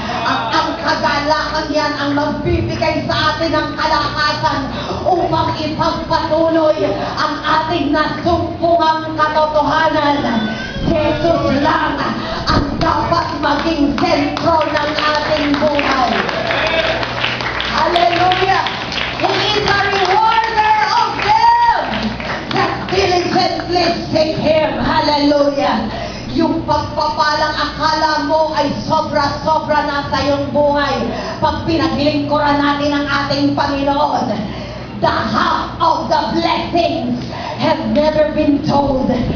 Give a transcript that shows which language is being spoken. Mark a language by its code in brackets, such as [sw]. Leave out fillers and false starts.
[tl] At ang kagalakan yan ang magbibigay sa atin ng kalakasan upang ipagpatuloy ang ating nasumpungang katotohanan. Jesus lang ang dapat maging sentro ng ating buhay. Hallelujah! [en] He is a rewarder of them that diligently seek Him. Hallelujah! [tl] Yung pagpapalang akala mo ay sobra-sobra na sa iyong buhay pag pinaglingkuran natin ang ating Panginoon. [en] The half of the blessings have never been told.